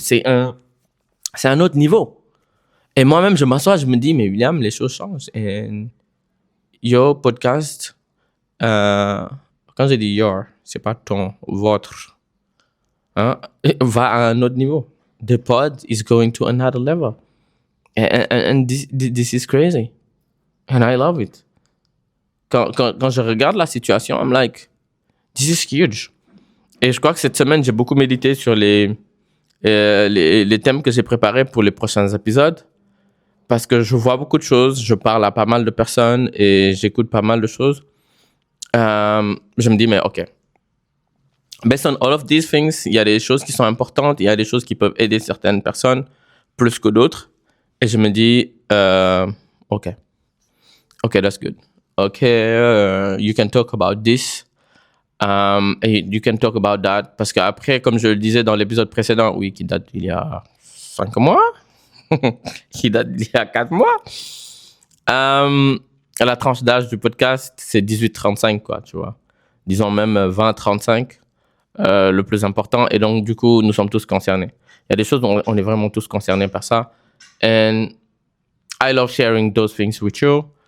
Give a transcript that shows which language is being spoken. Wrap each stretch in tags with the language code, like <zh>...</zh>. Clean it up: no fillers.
<fr>C'est un autre niveau. Et moi-même, je m'assois, je me dis, mais William, les choses changent. Et your podcast, quand j'ai dit your, c'est pas ton, votre, hein, va à un autre niveau.</fr> <en>The pod is going to another level. And this is crazy. And I love it.</en> <fr>Quand je regarde la situation,</fr> <en>I'm like, this is huge.</en> <fr>Et je crois que cette semaine, j'ai beaucoup médité sur les thèmes que j'ai préparés pour les prochains épisodes. Parce que je vois beaucoup de choses, je parle à pas mal de personnes et j'écoute pas mal de choses. Je me dis, mais OK.</fr> <en>Based on all of these things,</en> <fr>il y a des choses qui sont importantes, il y a des choses qui peuvent aider certaines personnes plus que d'autres. Et je me dis, OK,</fr> <en>that's good. OK, you can talk about this. And you can talk about that.</en> <fr>Parce qu'après, comme je le disais dans l'épisode précédent, oui, qui date d'il y a 5 mois, qui date d'il y a 4 mois, la tranche d'âge du podcast, c'est 18-35, quoi, tu vois. Disons même 20-35, le plus important. Et donc, du coup, nous sommes tous concernés. Il y a des choses dont on est vraiment tous concernés par ça.</fr> <en>And I love sharing those things with you.</en>